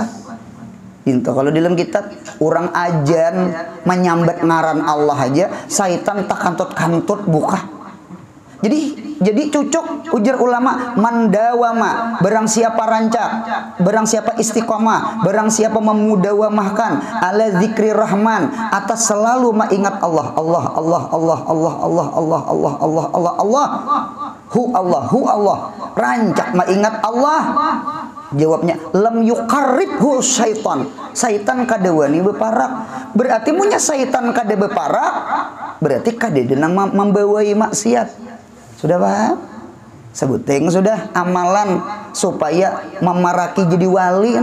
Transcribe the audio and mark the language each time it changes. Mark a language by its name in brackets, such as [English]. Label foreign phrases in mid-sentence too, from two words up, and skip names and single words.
[Banjar] Itu kalau dalam kitab orang ajan menyambat ngaran Allah aja syaitan tak kantut-kantut buka. Jadi cucuk ujar ulama, mandawama, barang siapa rancak, barang siapa istiqomah, barang siapa memudawamahkan [Arabic] على ذكر الرحمن, [Banjar] atas selalu mengingat Allah, Allah, Allah, Allah, Allah, Allah, Allah, Allah, Allah, Allah, Allah, hu Allah, rancak mengingat Allah. Jawabnya [Arabic] لم يقربه شيطان, [Banjar] syaitan kada wani beparak. Berarti punya syaitan kada beparak, berarti kada denang membawai maksiat. Sudah paham? Sebuting sudah amalan supaya memaraki jadi wali.